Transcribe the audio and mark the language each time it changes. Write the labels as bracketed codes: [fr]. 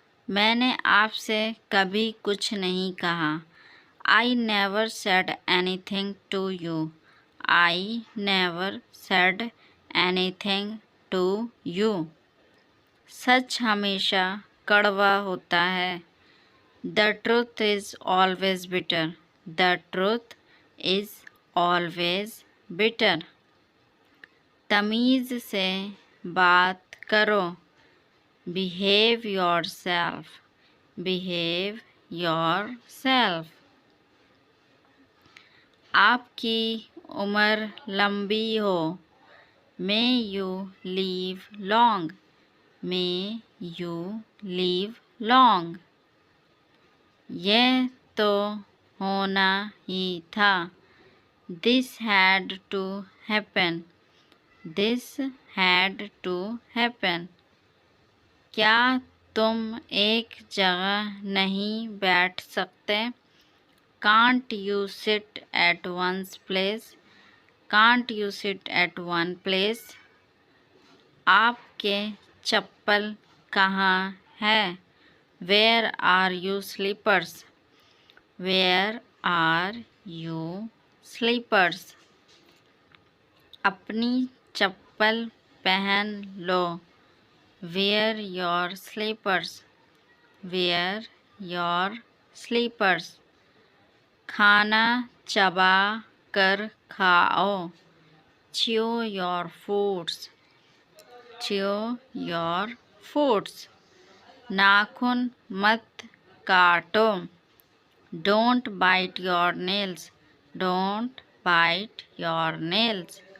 [hi] मैंने आपसे कभी कुछ नहीं कहा। [en] I never said anything to you. I never said anything to you. [hi] सच हमेशा कड़वा होता है। [en] The truth is always bitter. The truth is always bitter. [hi] तमीज़ से बात करो। [en] Behave yourself. Behave yourself. [hi] आपकी उम्र लंबी हो। [en] May you live long. May you live long. [hi] यह तो होना ही था। [en] This had to happen. This had to happen. [hi] क्या तुम एक जगह नहीं बैठ सकते? [en] Can't you sit at one place? Can't you sit at one place? [hi] आपके चप्पल कहाँ है? [en] Where are your slippers? Where are your slippers? [hi] अपनी चप्पल पहन लो। [en] Wear your slippers. Wear your slippers. [hi] खाना चबा कर खाओ। [en] Chew your foods. Chew your foods. [hi] नाखून मत काटो। [en] Don't bite your nails, don't bite your nails.